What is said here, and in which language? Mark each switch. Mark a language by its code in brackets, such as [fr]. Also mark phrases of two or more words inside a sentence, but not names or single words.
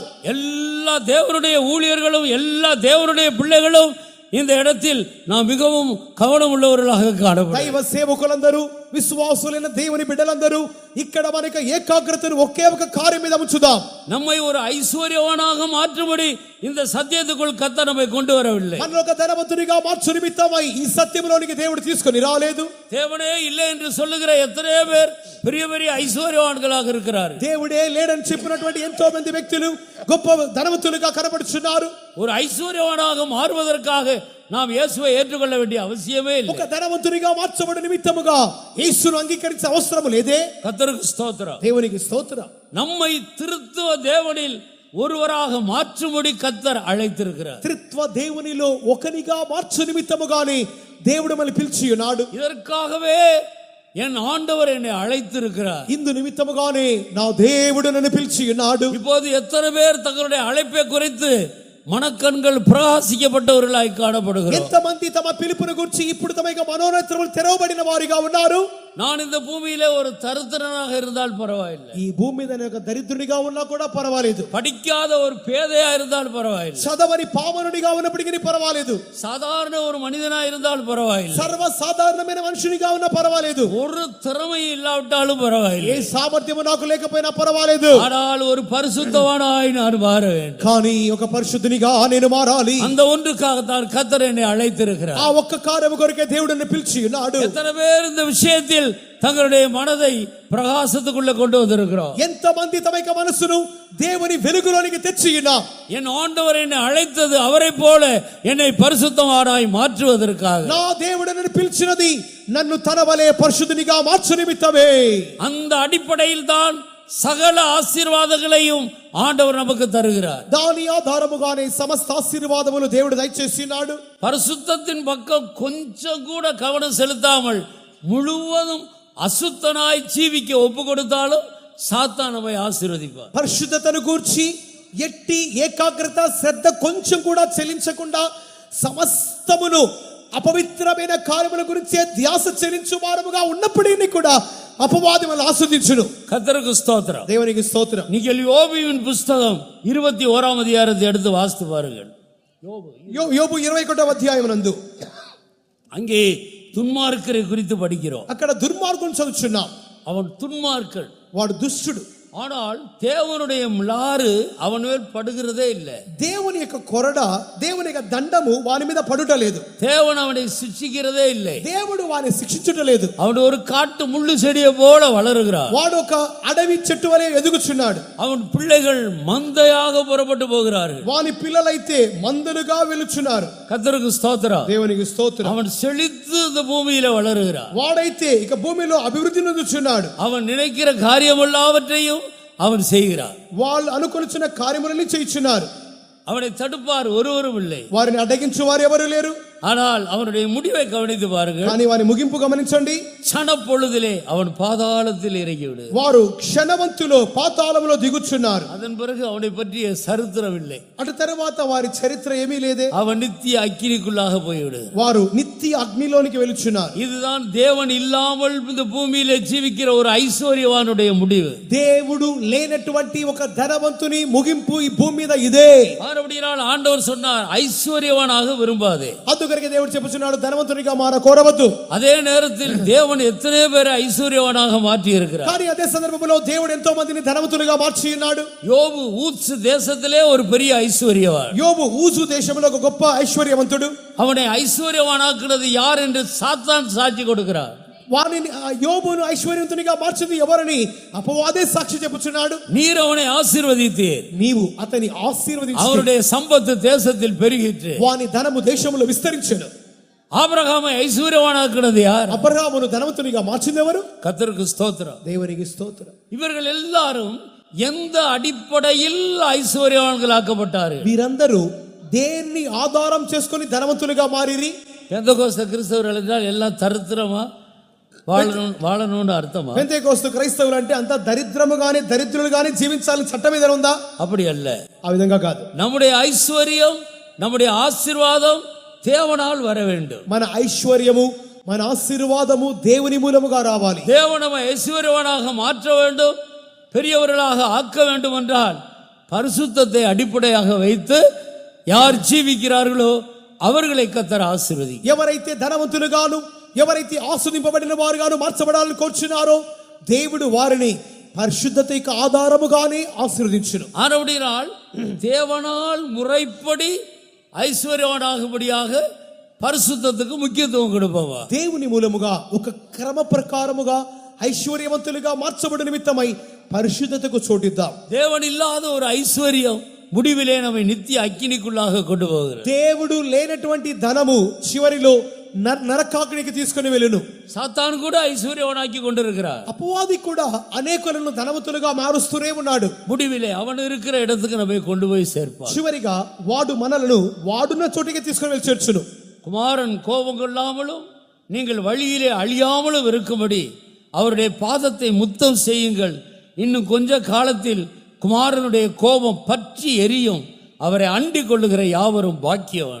[ta] எல்லா தேவனுடைய ஊழியர்களும் எல்லா தேவனுடைய பிள்ளைகளும் இந்த இடத்தில் நாம் மிகவும் கவனம் உள்ளவர்களாக காணப்படுகிறோம். [te] దైవ సేవకులందరూ విశ్వాసులైన దేవుని బిడ్డలందరూ ఇక్కడ మనకు ఏకాగ్రతను ఒకే ఒక కార్యం మీద ఉంచుదాం. [ta] நம்மை ஒரு ஐஸ்வர்யவானாக மாற்றும்படி இந்த சத்தியத்துக்குள் கர்த்தர் நம்மை கொண்டு வரவில்லை. [te] మనలో ఒక ధనవంతునిగా మార్చు నిమిత్తమై ఈ సత్యంలోనికి దేవుడు తీసుకొని రాలేదు. [ta] தேவனே இல்லை என்று சொல்லுகிற எத்தனையோ பேர் பெரிய பெரிய ஐஸ்வர்யவான்களாக இருக்கிறார்கள். [te] దేవుడే లేడని చెప్పినటువంటి ఎంతో మంది వ్యక్తులు గొప్ప ధనవంతులుగా కనబడుచున్నారు. [ta] ஒரு ஐஸ்வர்யவானாக மாறுவதற்காக நாம் இயேசுவை ஏற்றுக்கொள்ள வேண்டிய அவசியமே இல்லை. [te] ఒక ధనవంతునిగా మార్చబడిన నిమిత్తముగా యేసును అంగీకరించే అవసరం లేదే. [ta] கர்த்தருக்கு ஸ்தோத்திரம். [te] దేవునికి స్తోత్రం. [ta] நம்மை திருத்துவ தேவனில் ஒருவராக மாற்றும்படி கர்த்தர் அழைத்திருக்கிறார். [te] త్రిత్వ దేవునిలో ఒకనిగా మార్చు నిమిత్తముగానే దేవుడు మనల్ని పిలిచి ఉన్నాడు. [ta] இதற்காகவே என் ஆண்டவர் என்னை அழைத்திருக்கிறார். [te] ఇందు నిమిత్తముగానే నా దేవుడు నన్ను పిలిచి ఉన్నాడు. [ta] இப்போது எத்தனை பேர் தங்களுடைய அழைப்பை குறித்து மனக்கண்கள் பிரகாசிக்கப்பட்டவர்களாய் காணப்படுகிறோம். [te] ఎంతమంది తమ పిలుపును గురించి ఇప్పుడు తమ మనోనేత్రములు తెరవబడిన వారిగా ఉన్నారు? [ta] நான் இந்த பூமியிலே ஒரு தரித்திரனாக இருந்தால் பரவாயில்லை, [te] ఈ భూమి మీద నేను ఒక దరిద్రునిగా ఉన్నా కూడా పర్వాలేదు, [ta] படிக்காத ஒரு பேதையா இருந்தால் பரவாயில்லை, [te] చదవని పామరునిగా ఉన్నప్పటికీ పర్వాలేదు, [ta] சாதாரண ஒரு மனிதனா இருந்தால் பரவாயில்லை, [te] సర్వ సాధారణమైన మనుషునిగా ఉన్నా పర్వాలేదు, [ta] ஒரு திறமை இல்லாவிட்டாலும் பரவாயில்லை, [te] ఏ సామర్థ్యము నాకు లేకపోయినా పర్వాలేదు, [ta] ஆனால் ஒரு பரிசுத்தவானாய் நான் மாற வேண்டும். [te] కానీ ఒక పరిశుద్ధునిగా నేను మారాలి. [ta] அந்த ஒன்றுக்காகத்தான் கர்த்தர் என்னை அழைத்திருக்கிறார். [te] ఆ ఒక్క కార్యము కొరకే దేవుడు నన్ను పిలిచి ఉన్నాడు. [ta] எத்தனை பேர் இந்த விஷயத்தில் தங்களுடைய மனதை பிரகாசத்துக்குள்ள கொண்டு வந்திருக்கிறோம்? [te] ఎంతమంది తమ యొక్క మనసును దేవుని వెలుగులోనికి తెచ్చి ఉన్నాం? [ta] என் ஆண்டவர் என்னை அழைத்தது அவரை போல என்னை பரிசுத்தவானாய் மாற்றுவதற்காக. [te] నా దేవుడు నన్ను పిలిచినది నన్ను తన వలె పరిశుద్ధునిగా మార్చు నిమిత్తమే. [ta] அந்த அடிப்படையில் தான் சகல ஆசீர்வாதங்களையும் ஆண்டவர் நமக்கு தருகிறார். [te] దాని ఆధారముగానే సమస్త ఆశీర్వాదములు దేవుడు దయచేసి ఉన్నాడు. [ta] பரிசுத்தத்தின் பக்கம் கொஞ்சம் கூட கவனம் செலுத்தாமல் முழுவதும் அசுத்தனாய் ஜீவிக்க ஒப்பு கொடுத்தாலும் சாத்தான் நம்மை ஆசீர்வதிப்பார். [te] పరిశుద్ధతను గూర్చి ఎట్టి ఏకాగ్రత శ్రద్ధ కొంచెం కూడా చెల్లించకుండా సమస్తమును అపవిత్రమైన కార్యముల గురించి ధ్యాస చెల్లించు వారముగా ఉన్నప్పటికీ కూడా అపవాది మనల్ని ఆస్వాదించును. [ta] கர்த்தருக்கு ஸ்தோத்திரம். [te] దేవునికి స్తోత్రం. [ta] நீங்கள் யோபுவின் புஸ்தகம் 21ஆம் அதிகாரத்தை எடுத்து வாசித்து பாருங்கள். [te] యోబు 21వ అధ్యాయం నందు [ta] அங்கே துன்மார்க்கரை குறித்து படிக்கிறோம். [te] అక్కడ దుర్మార్గుని చదువుచున్నాం. [ta] அவன் துன்மார்க்கன், [te] వాడు దుష్టుడు. [ta] ஆனால் தேவனுடைய மிலாறு அவன் மேல் படுகிறதே இல்லை. [te] దేవుని యొక్క కొరడ, దేవుని యొక్క దండము వాని మీద పడుటలేదు. [ta] தேவன் அவனை சிக்ஷிக்கிறதே இல்லை. [te] దేవుడు వాని శిక్షించుటలేదు. [ta] அவன் ஒரு காட்டு முள்ளு செடியை போல வளருகிறான். [te] వాడు ఒక అడవి చెట్టు వలె ఎదుగుచున్నాడు. [ta] அவன் பிள்ளைகள் மந்தையாக புறப்பட்டு போகிறார்கள். [te] వాని పిల్లలైతే మందలుగా వెలుచున్నారు. [ta] கர்த்தருக்கு ஸ்தோத்திரம். [te] దేవునికి స్తోత్రం. [ta] அவன் செழித்து இந்த பூமியில வளருகிறான். [te] వాడైతే ఇక భూమిలో అభివృద్ధి నొందుచున్నాడు. [ta] அவன் நினைக்கிற காரியம் எல்லாவற்றையும் அவன் செய்கிறான். [te] వాళ్ళు అనుకొనిచున్న కార్యములని చేయుచున్నారు. [ta] அவனை தடுப்பார் ஒருவரும் இல்லை. [te] వారిని అడ్డగించు వారు ఎవరు లేరు. [ta] ஆனால் அவனுடைய முடிவை கவனித்து பாருங்கள். [te] కానీ వారి ముగింపు గమనించండి. [ta] క్షణப்பொழுதிலே அவன் பாதாளத்தில் இறங்கிவிடு. [te] వారు క్షణవంతులో పాతాళములో దిగుచున్నారు. [ta] அதன் பிறகு அவனை பற்றிய சரித்திரம் இல்லை. [te] అటు తర్వాత వారి చరిత్ర ఏమీ లేదే. [ta] அவன் நித்திய அக்கினிக்குள்ளாக போய்விடு. [te] వారు నిత్య అగ్నిలోనికి వెలుచున్నారు. [ta] இதுதான் தேவன் இல்லாமல் இந்த பூமியிலே ஜீவிக்கிற ஒரு ஐஸ்வர்யவானுடைய முடிவு. [te] దేవుడు లేనటువంటి ఒక ధనవంతుని ముగింపు ఈ భూమి మీద ఇదే. [ta] மறுபடியும் ஆண்டவர் சொன்னார், ஐஸ்வர்யவானாக விரும்பாதே. [te] అందుకనే దేవుడు చెప్పుచున్నాడు, ధనవంతునిగా మార కోరవద్దు. [ta] அதே நேரத்தில் தேவன் எத்தனை பேரை ஐஸ்வர்யவானாக மாற்றி இருக்கிறார். [te] కానీ అదే సందర్భంలో దేవుడు ఎంతో మందిని ధనవంతులుగా మార్చి ఉన్నాడు. [ta] யோபு ஊத்ஸ் தேசத்திலே ஒரு பெரிய ஐஸ்வர்யவான். [te] యోబు ఊజు దేశంలో ఒక గొప్ప ఐశ్వర్యవంతుడు. [ta] அவனை ஐஸ்வர்யவானாக்குறது யார் என்று சாத்தான் சாட்சி கொடுக்கிறார். [te] వానిని యోబును ఐశ్వర్యవంతునిగా మార్చింది ఎవరని అపవాదే సాక్షి చెప్పుచున్నాడు. [ta] நீர் அவனை ஆசீர்வதித்தீர், [te] నీవు అతని ఆశీర్వదించి [ta] அவருடைய சம்பத்து தேசத்தில் பெருகிற்று. [te] వాని ధనము దేశములో విస్తరించెను. [ta] ஆபிரகாமை ஐஸ்வர்யவானாக்குறது யார்? [te] అబ్రహామును ధనవంతునిగా మార్చింది ఎవరు? [ta] கர்த்தருக்கு ஸ்தோத்திரம். [te] దేవునికి స్తోత్రం. [ta] இவர்கள் எல்லாரும் எந்த அடிப்படையில் ஐஸ்வர்யவான்களாக்கப்பட்டார்கள்? [te] వీరందరూ దేన్ని ఆధారం చేసుకొని ధనవంతులుగా మారిరి? [ta] பெந்தகோஸ்து கிறிஸ்தவர்கள் என்றால் எல்லாம் தரித்திரமா வாழணும்னு அர்த்தமா? [te] పెంతెకోస్తు క్రైస్తవులు అంటే అంతా దరిద్రము గాని దరిద్రులు గాని జీవించాలని చట్టం ఏదైనా ఉందా? [ta] அப்படி அல்ல. [te] ఆ విధంగా కాదు. [ta] நம்முடைய ஐஸ்வர்யம், நம்முடைய ஆசீர்வாதம் தேவனால் வர வேண்டும். [te] మన ఐశ్వర్యము, మన ఆశీర్వాదము దేవుని మూలముగా రావాలి. [ta] தேவன் நம்மை ஐஸ்வர்யவானாக மாற்ற வேண்டும். பெரியவர்களாக ஆக்க வேண்டும் என்றால் பரிசுத்தத்தை அடிப்படையாக வைத்து யார் ஜீவிக்கிறார்களோ அவர்களை கர்த்தர் ஆசீர்வதி. [te] ఎవరైతే ధనవంతులుగాను ఎవరైతే ఆశీర్వదింపబడిన వారుగాను మార్చబడాలని కోరుచున్నారో దేవుడు వారిని పరిశుద్ధతకు ఆధారముగానే ఆశీర్వదించును. [ta] ஆனபடியால் தேவனால் முறைப்படி ஐஸ்வர்யவானாகும்படியாக [te] పరిశుద్ధతకు ముఖ్యత్వం [ta] கொடுப்பவா. [te] దేవుని మూలముగా ఒక క్రమ ప్రకారముగా ఐశ్వర్యవంతులుగా మార్చబడిన నిమిత్తమై పరిశుద్ధతకు చోటిద్దాం. [ta] தேவன் இல்லாத ஒரு ஐஸ்வர்யம் முடிவிலே நம்மை நித்திய அக்கினிக்குள்ளாக கொண்டு போகிறது. [te] దేవుడు లేనటువంటి ధనము చివరిలో నరకాగ్నికి తీసుకొని వెళ్ళును. సాతాను కూడా [ta] ఐశ్వర్యవానాக்கி கொண்டிருக்கிறார். [te] అపవాది కూడా అనేకులను ధనవంతులుగా మారుస్తూనే ఉన్నాడు. [ta] முடிவிலே அவன் இருக்கிற இடத்துக்கு நம்மை கொண்டு போய் சேர்ப்பான். [te] చివరిగా వాడు మనలను వాడున్న చోటికి తీసుకొని వెళ్ళి చేర్చును. [ta] குமாரன் கோபம் கொள்ளாமலும் நீங்கள் வழியிலே அழியாமலும் இருக்கும்படி அவருடைய பாதத்தை முத்தம் செய்யுங்கள். இன்னும் கொஞ்ச காலத்தில் குமாரனுடைய கோபம் பற்றி எரியும். அவரை அண்டிக் கொள்ளுகிற யாவரும் பாக்கியவான்.